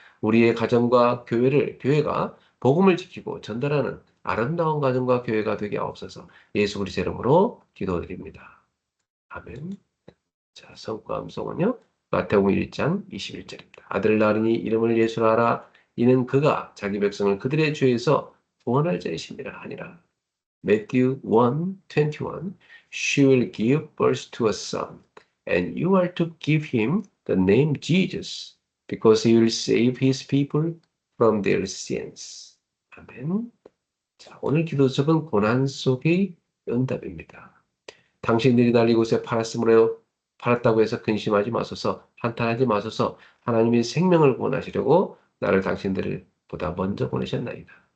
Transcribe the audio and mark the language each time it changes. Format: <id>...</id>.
<ko>우리의 가정과 교회가 복음을 지키고 전달하는 아름다운 가정과 교회가 되게 하옵소서. 예수 그리스도 이름으로 기도드립니다. 아멘. 자, 성과 암송은요. 마태복음 1장 21절입니다. 아들 낳으니 이름을 예수라 하라. 이는 그가 자기 백성을 그들의 죄에서 구원할 자이심이라 하니라.</ko> <en>Matthew 1:21 She will give birth to a son, and you are to give him the name Jesus, because he will save his people from their sins.</en> <ko>아멘. 자, 오늘 기도 제목은 고난 속의 응답입니다. 당신들이 날 이곳에 팔았다고 해서 근심하지 마소서, 한탄하지 마소서. 하나님이 생명을 구원하시려고 나를 당신들을 보다 먼저 보내셨나이다.</ko>